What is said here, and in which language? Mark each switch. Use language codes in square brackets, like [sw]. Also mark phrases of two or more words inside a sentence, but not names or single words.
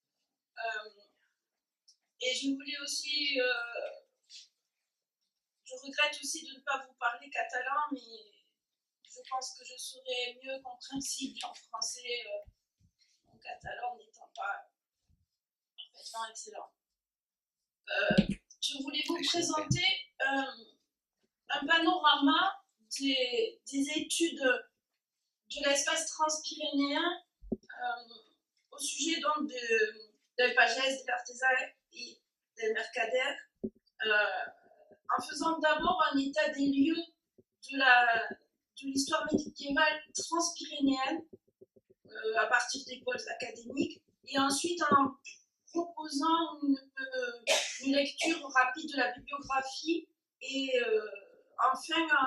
[fr] Et je voulais aussi, je regrette aussi de ne pas vous parler catalan, mais je pense que je serais mieux compréhensible en français, en catalan n'étant pas parfaitement excellent. Je voulais vous présenter un panorama des études de l'espace transpyrénéen au sujet donc [ca] del pagès, [fr] de l'artisan et [ca] del mercader, [fr] en faisant d'abord un état des lieux de l'histoire médiévale transpyrénéenne à partir des pôles académiques, et ensuite en proposant une lecture rapide de la bibliographie et enfin